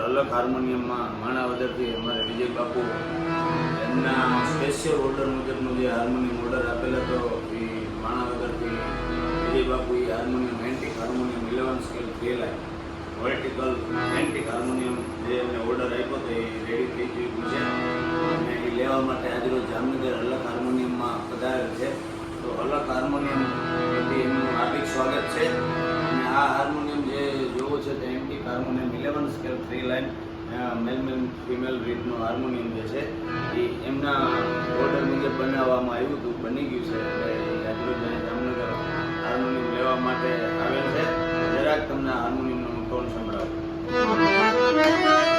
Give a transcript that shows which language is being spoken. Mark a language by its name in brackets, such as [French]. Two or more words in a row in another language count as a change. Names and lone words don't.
[Gujarati] અલગ હાર્મોનિયમ મેં માણાવદર થી અમરે વિજય બાપુ એમના [English] special order [Gujarati] મુજબનો જે હાર્મોનિયમ ઓર્ડર આપેલો તો એ માણાવદર થી વિજય બાપુ એ હાર્મોનિયમ [English] antique harmonium 11 scale 3 line vertical antique harmonium [Gujarati] જે એમણે ઓર્ડર આપ્યો તો રેડી થઈ ગયું છે અને એ લેવા માટે આજ રોજ જામનગર અલગ હાર્મોનિયમ મેં પધારેલ છે। તો અલગ હાર્મોનિયમ એથી એમનું હાર્દિક સ્વાગત છે અને આ હાર્મોનિયમ જે જોવો છે તે [English] antique harmonium 11 scale 3 line male male female [Gujarati] રીતનો હાર્મોનિયમ જે છે એ એમના ઓર્ડર મુજબ બનાવવામાં આવ્યું હતું, બની ગયું છે। એટલે આજ રોજ જામનગર હાર્મોનિયમ લેવા માટે આવેલ છે। જરાક તમને હાર્મોનિયમનો ટોન સંભળાવું।